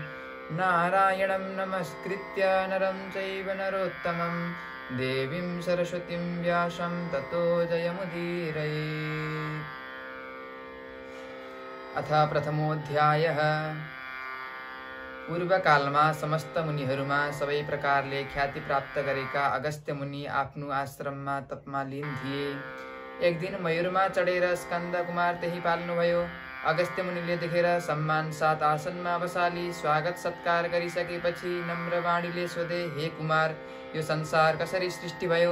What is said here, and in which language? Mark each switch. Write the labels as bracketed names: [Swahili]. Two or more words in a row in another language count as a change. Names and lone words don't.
[Sanskrit] नारायणं नमस्कृत्य नरं चैव नरोत्तमं देवीं सरस्वतीं व्यासं ततो जयमुदीरयेत्। अथ प्रथमोऽध्यायः। [Nepali] पूर्वकालमा समस्त मुनिहरूमा सबै प्रकारले ख्याति प्राप्त गरेका अगस्त्य मुनि आफ्नो आश्रममा तपमा लीन थिए। एक दिन मयूरमा चढेर स्कन्द कुमार त्यही पाल्नुभयो। अगस्त्य मुनिले देखेर सम्मान साथ आसनमा बसाली स्वागत सत्कार गरिसकेपछि नम्र वाणीले सोधे, हे कुमार, यो संसार कसरी सृष्टि भयो?